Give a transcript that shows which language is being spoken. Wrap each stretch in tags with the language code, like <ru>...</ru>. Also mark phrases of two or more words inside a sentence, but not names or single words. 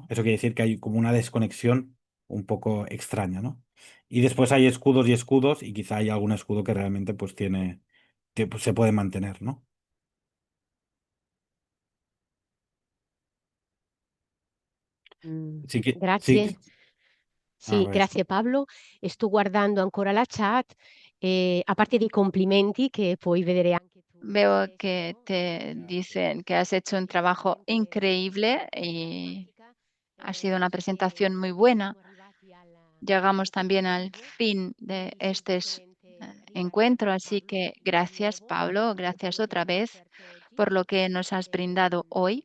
<es>Eso quiere decir que hay como una desconexión un poco extraña, ¿no? Y después hay escudos y escudos y quizá hay algún escudo que realmente pues tiene, que pues, se puede mantener, ¿no? Sí que, sí,</es> <it>Grazie.</it> <es>a</es> <it>Sì,</it> <es>ver.</es> <it>grazie Pablo. E sto guardando ancora la chat, a parte dei complimenti che puoi vedere anche tu</it> <es>Veo</es> <it>stesso,</it> <es>que no? te dicen que has hecho un trabajo increíble y ha sido una presentación muy buena. Llegamos también al fin de este encuentro, así que gracias, Pablo, gracias otra vez por lo que nos has brindado hoy.</es>